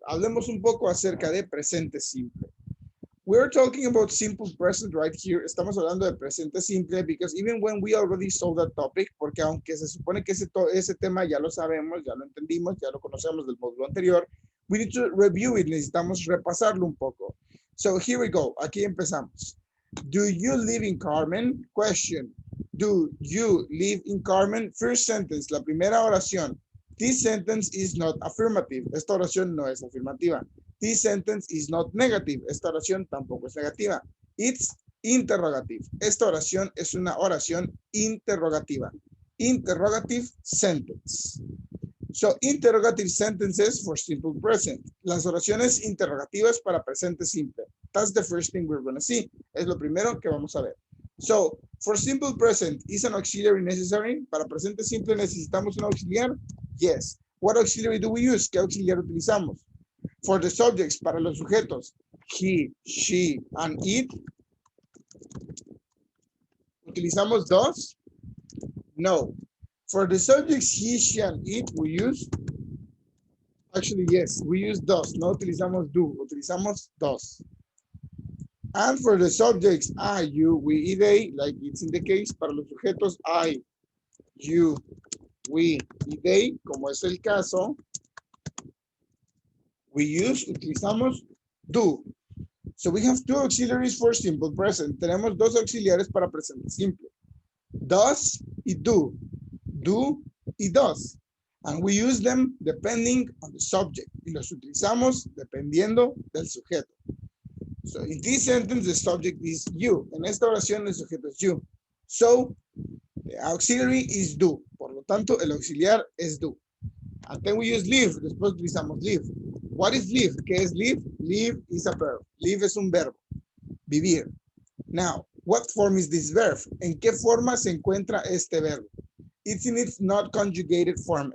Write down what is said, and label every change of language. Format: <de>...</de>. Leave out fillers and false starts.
<es>Hablemos un poco acerca de presente simple.</es> <en>We're talking about simple present right here.</en> <es>Estamos hablando de presente simple</es> <en>because even when we already saw that topic,</en> <es>porque aunque se supone que ese tema ya lo sabemos, ya lo entendimos, ya lo conocemos del módulo anterior,</es> <en>we need to review it.</en> <es>Necesitamos repasarlo un poco.</es> <en>So here we go.</en> <es>Aquí empezamos.</es> <en>Do you live in Carmen? Question. Do you live in Carmen? First sentence,</en> <es>la primera oración.</es> <en>This sentence is not affirmative.</en> <es>Esta oración no es afirmativa.</es> <en>This sentence is not negative.</en> <es>Esta oración tampoco es negativa.</es> <en>It's interrogative.</en> <es>Esta oración es una oración interrogativa.</es> <en>Interrogative sentence. So, interrogative sentences for simple present.</en> <es>Las oraciones interrogativas para presente simple.</es> <en>That's the first thing we're going to see.</en> <es>Es lo primero que vamos a ver.</es> <en>So, for simple present, is an auxiliary necessary?</en> <es>Para presente simple, ¿necesitamos un auxiliar?</es> <en>Yes. What auxiliary do we use?</en> <es>¿Qué auxiliar utilizamos?</es> <en>For the subjects,</en> <es>para los sujetos,</es> <en>he, she, and it.</en> <es>¿Utilizamos dos?</es> <en>No. For the subjects, he, she, and it, we use, actually, yes, we use dos.</en> <es>No utilizamos do, utilizamos dos.</es> <en>And for the subjects, I, you, we, they, like it's in the case,</en> <es>para los sujetos,</es> <en>I, you, we, they,</en> <es>como es el caso,</es> <en>we use, utilizamos do. So we have two auxiliaries for simple present.</en> <es>Tenemos dos auxiliares para presente simple. Does y do. Do y does.</es> <en>And we use them depending on the subject.</en> <es>Y los utilizamos dependiendo del sujeto.</es> <en>So in this sentence, the subject is you.</en> <es>En esta oración, el sujeto es you.</es> <en>So the auxiliary is do.</en> <es>Por lo tanto, el auxiliar es do.</es> <en>And then we use live.</en> <es>Después utilizamos live.</es> <en>What is live?</en> <es>¿Qué es live?</es> <en>Live is a verb.</en> <es>Live es un verbo. Vivir.</es> <en>Now, what form is this verb?</en> <es>¿En qué forma se encuentra este verbo?</es> <en>It's in its not conjugated form.</en>